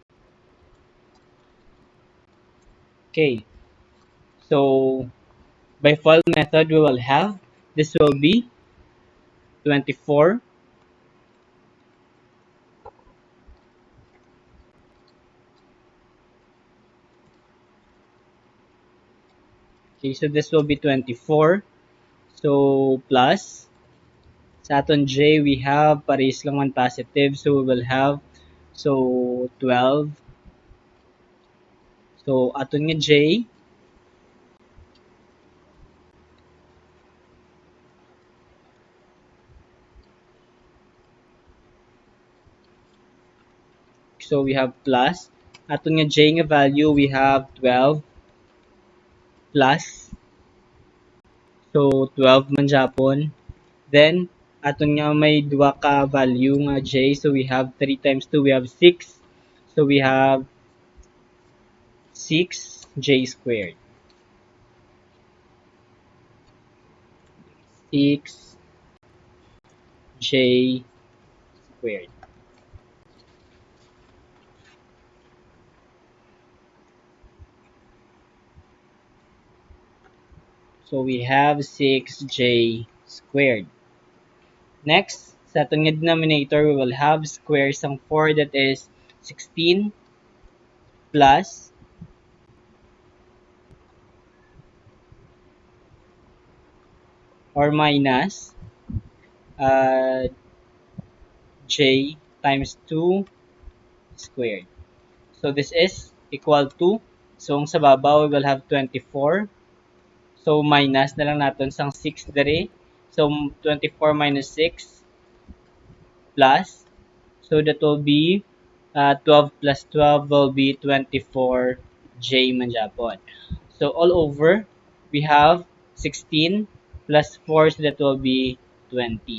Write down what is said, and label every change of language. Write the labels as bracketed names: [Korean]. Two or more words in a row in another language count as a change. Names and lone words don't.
[English] Okay, so by FOIL method, we will have, this will be 24. Okay, so this will be 24. So plus, [Hiligaynon] sa aton j, [English] we have [Hiligaynon] parehas lang [English] one positive. So we will have, so 12. So [Hiligaynon] aton nga j, [English] so we have plus. [Hiligaynon] Aton nga j nga value, [English] we have 12 plus. [Hiligaynon] So 12 man japon. Then, aton nga may dua ka value nga j. [English] So we have 3 times 2, we have 6. So we have 6j squared. 6j squared. So we have 6j squared. Next, [Filipino] sa ating denominator, [English] we will have square sang 4, that is 16 plus or minus j times 2 squared. So this is equal to, so [Hiligaynon] ang sa babaw, [English] we will have 24. [Hiligaynon] So minus na lang natin sang 6 dere. [English] So 24 minus 6 plus, so that will be 12 plus 12 will be 24J [Hiligaynon] man Japon. [English] So all over, we have 16 plus 4, so that will be 20.